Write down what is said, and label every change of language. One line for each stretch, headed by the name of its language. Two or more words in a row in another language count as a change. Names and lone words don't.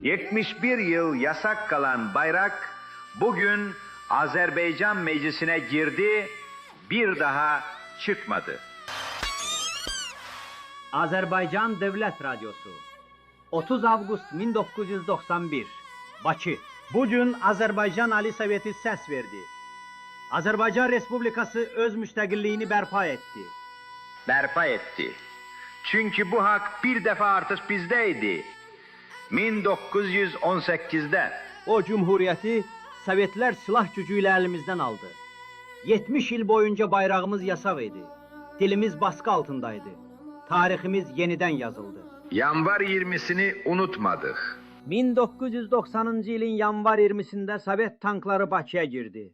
Turkish: 71 yıl yasak kalan bayrak bugün Azerbaycan Meclisi'ne girdi, bir daha çıkmadı.
Azerbaijani: Azərbaycan Dövlət Radiosu 30 avqust 1991 Bakı. Bugün Azərbaycan Ali Soveti səs verdi. Azərbaycan Respublikası öz müstəqilliyini bərpa etdi.
Turkish: Berpa etti. Çünkü bu hak bir defa artık bizdeydi. 1918'de.
Azerbaijani: O cumhuriyyəti Sovetlər silah gücü ilə əlimizdən aldı. 70 il boyunca bayrağımız yasaq idi.
Turkish: Dilimiz baskı altındaydı.
Azerbaijani: Tariximiz yenidən yazıldı.
Turkish: Yanvar 20'sini unutmadık.
Azerbaijani: 1990-cı ilin yanvar 20-sində Sovet tankları Bakıya girdi.